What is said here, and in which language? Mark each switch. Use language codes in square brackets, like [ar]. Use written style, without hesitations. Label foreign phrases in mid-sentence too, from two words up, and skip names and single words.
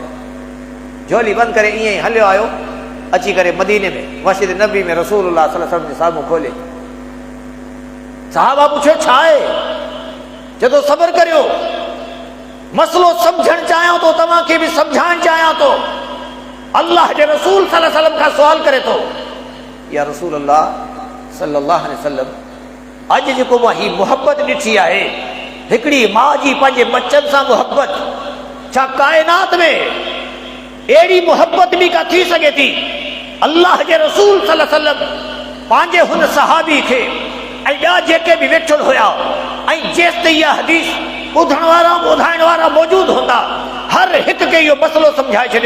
[sd] झोली बंदि करे ईअं ई हलियो आयो, अची करे मदीने में मस्जिद नबी में रसूलुल्लाह [ar] صلى الله عليه وسلم [sd] जे साम्हूं खोले। सहाबा पुछियो छा आहे? चए थो सब्र करियो, मसलो सम्झणु चाहियां थो, तव्हांखे बि सम्झाइणु चाहियां थो। अल्लाह जे रसूल [ar] صلى الله عليه وسلم [sd] खां सुवाल करे थो, [ar] يا رسول الله صلى الله عليه وسلم, [sd] अॼु जेको मां ही मुहबत ॾिठी आहे, हिकिड़ी माउ जी पंहिंजे बच्चनि सां मुहबत, छा काइनात में अहिड़ी मुहबत बि का थी सघे थी? अल्लाह जे रसूल [ar] صلى الله عليه وسلم [sd] पंहिंजे हुन सहाबी खे ऐं ॿिया जेके बि वेठल हुया, ऐं जेसि ताईं इहा हदीस ॿुधण वारा ॿुधाइण वारा मौजूद हूंदा, हर हिक खे इहो मसलो सम्झाए छॾियो।